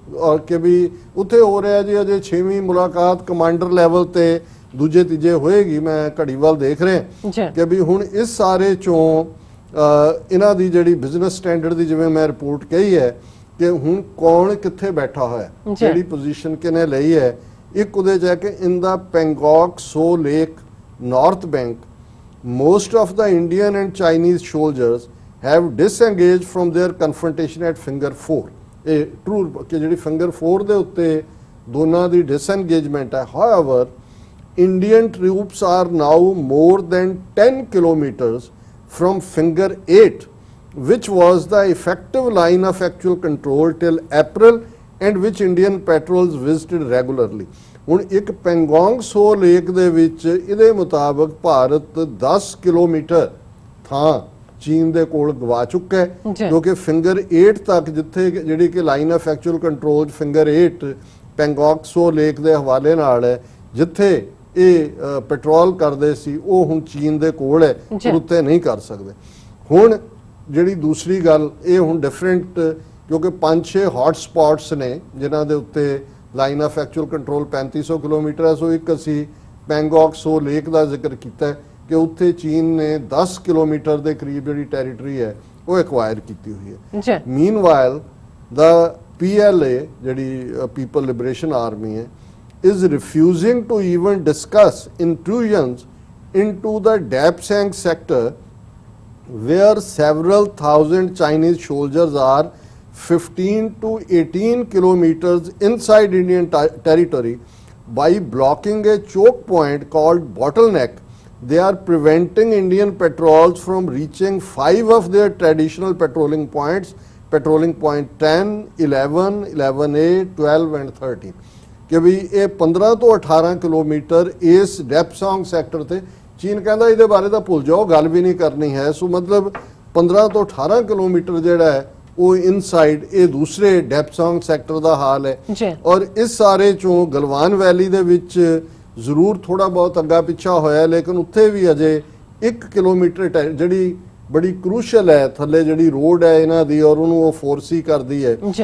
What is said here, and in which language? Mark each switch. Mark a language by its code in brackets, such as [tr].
[pa] ਔਰ ਕਿ ਵੀ ਉੱਥੇ ਹੋ ਰਿਹਾ ਜੀ ਅਜੇ 6ਵੀਂ ਮੁਲਾਕਾਤ ਕਮਾਂਡਰ ਲੈਵਲ ਤੇ ਦੂਜੇ ਤੀਜੇ ਹੋਏਗੀ। ਮੈਂ ਘੜੀ ਵੱਲ ਦੇਖ ਰਿਹਾ ਕਿ ਵੀ ਹੁਣ ਇਸ ਸਾਰੇ ਚੋਂ ਇਹਨਾਂ ਦੀ ਜਿਹੜੀ ਬਿਜ਼ਨਸ ਸਟੈਂਡਰਡ ਦੀ, ਜਿਵੇਂ ਮੈਂ ਰਿਪੋਰਟ ਕਹੀ ਹੈ ਕਿ ਹੁਣ ਕੌਣ ਕਿੱਥੇ ਬੈਠਾ ਹੋਇਆ, ਜਿਹੜੀ ਪੋਜੀਸ਼ਨ ਕਿਨੇ ਲਈ ਹੈ। ਇੱਕ ਉਹਦੇ ਚ ਹੈ ਕਿ ਇਨ ਦਾ ਪੈਂਗੋਕ ਸੋ lake north bank [en] most of the Indian and Chinese soldiers have disengaged from their confrontation at Finger 4। [pa] ਇਹ ਟਰੂ ਕਿ ਜਿਹੜੀ Finger 4 ਦੇ ਉੱਤੇ ਦੋਨਾਂ ਦੀ disengagement ਹੈ। [en] However, Indian troops are now more than 10 kilometers from Finger 8, which was the effective line of actual control till April and which Indian patrols visited regularly। [pa] ਹੁਣ ਇੱਕ ਪੈਂਗੋਂਗ ਸੋ lake ਦੇ ਵਿੱਚ ਇਹਦੇ ਮੁਤਾਬਕ ਭਾਰਤ 10 ਕਿਲੋਮੀਟਰ ਥਾਂ ਚੀਨ ਦੇ ਕੋਲ ਗਵਾ ਚੁੱਕਾ ਹੈ, ਕਿਉਂਕਿ ਫਿੰਗਰ 8 ਤੱਕ ਜਿੱਥੇ ਜਿਹੜੀ ਕਿ line of actual control finger 8 Pangong so lake ਦੇ ਹਵਾਲੇ ਨਾਲ ਹੈ, ਜਿੱਥੇ ਇਹ ਪੈਟਰੋਲ ਕਰਦੇ ਸੀ, ਉਹ ਹੁਣ ਚੀਨ ਦੇ ਕੋਲ ਹੈ, ਉੱਤੇ ਨਹੀਂ ਕਰ ਸਕਦੇ। ਹੁਣ ਜਿਹੜੀ ਦੂਸਰੀ ਗੱਲ, ਇਹ ਹੁਣ ਡਿਫਰੈਂਟ, ਕਿਉਂਕਿ 5-6 ਹੌਟ ਸਪੌਟਸ ਨੇ ਜਿਨ੍ਹਾਂ ਦੇ ਉੱਤੇ line of actual control 3500 kilometre ਹੈ। ਸੋ ਇੱਕ ਅਸੀਂ ਪੈਂਗੋਕ ਸੋ ਲੇਕ ਦਾ ਜ਼ਿਕਰ ਕੀਤਾ ਕਿ ਉੱਥੇ ਚੀਨ ਨੇ 10 ਕਿਲੋਮੀਟਰ ਦੇ ਕਰੀਬ ਜਿਹੜੀ ਟੈਰੀਟਰੀ ਹੈ ਉਹ ਐਕਵਾਇਰ ਕੀਤੀ ਹੋਈ ਹੈ। ਮੀਨਵਾਈਲ ਦਾ PLA ਜਿਹੜੀ ਪੀਪਲ ਲਿਬਰੇਸ਼ਨ ਆਰਮੀ ਹੈ [en] is refusing to even discuss intrusions into the Dapsang sector where several thousand Chinese soldiers are 15 to 18 kilometers inside Indian territory. By blocking a choke point called Bottleneck, they are preventing Indian patrols from reaching 5 of their traditional patrolling points, patrolling point 10, 11, 11A, 12 and 13। [pa] ਕਿ ਵੀ ਇਹ 15 ਤੋਂ 18 kilometre ਇਸ ਡੈਪਸੋਂਗ sector ਤੇ ਚੀਨ ਕਹਿੰਦਾ ਇਹਦੇ ਬਾਰੇ ਤਾਂ ਭੁੱਲ ਜਾਓ, ਗੱਲ ਵੀ ਨਹੀਂ ਕਰਨੀ ਹੈ। ਸੋ ਮਤਲਬ 15 ਤੋਂ 18 ਕਿਲੋਮੀਟਰ ਜਿਹੜਾ ਹੈ ਉਹ ਇਨਸਾਈਡ ਇਹ ਦੂਸਰੇ ਡੈਪਸੋਂਗ ਸੈਕਟਰ ਦਾ ਹਾਲ ਹੈ। ਔਰ ਇਸ ਸਾਰੇ ਚੋਂ ਗਲਵਾਨ ਵੈਲੀ ਦੇ ਵਿੱਚ ਜ਼ਰੂਰ ਥੋੜਾ ਬਹੁਤ ਅੱਗਾ ਪਿੱਛਾ ਹੋਇਆ, ਲੇਕਿਨ ਉੱਥੇ ਵੀ ਅਜੇ 1 ਕਿਲੋਮੀਟਰ ਜਿਹੜੀ ਬੜੀ ਕਰੂਸ਼ਲ ਹੈ ਥੱਲੇ ਜਿਹੜੀ ਰੋਡ ਹੈ ਇਹਨਾਂ ਦੀ, ਔਰ ਉਹਨੂੰ ਉਹ ਫੋਰਸੀ ਕਰਦੀ ਹੈ।